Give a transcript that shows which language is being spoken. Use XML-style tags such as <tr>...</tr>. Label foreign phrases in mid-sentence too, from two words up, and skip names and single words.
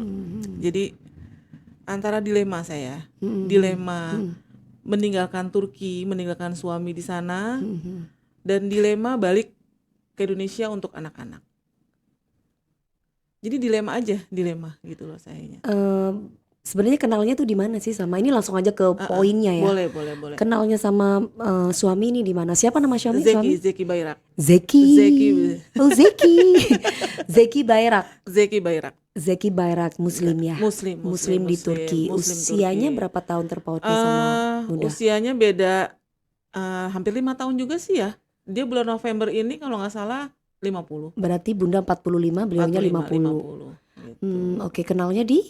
<id>Jadi antara dilema saya, dilema meninggalkan Turki, meninggalkan suami di sana, dan dilema balik ke Indonesia untuk anak-anak. Jadi dilema gitu loh sayanya. Sebenarnya kenalnya tuh di mana sih sama ini, langsung aja ke poinnya ya. Boleh. Kenalnya sama suami ini di mana? Siapa nama suami? Zeki Bayrak. Zeki. Oh, Zeki. Zeki Bayrak. Zeki Bayrak, Muslim ya. Muslim di Turki. Usianya berapa tahun terpaut nih sama Bunda? Usianya beda hampir 5 tahun juga sih ya. Dia bulan November ini kalau nggak salah 50. Berarti Bunda 45, beliaunya 50. Gitu. Oke, kenalnya di?</id>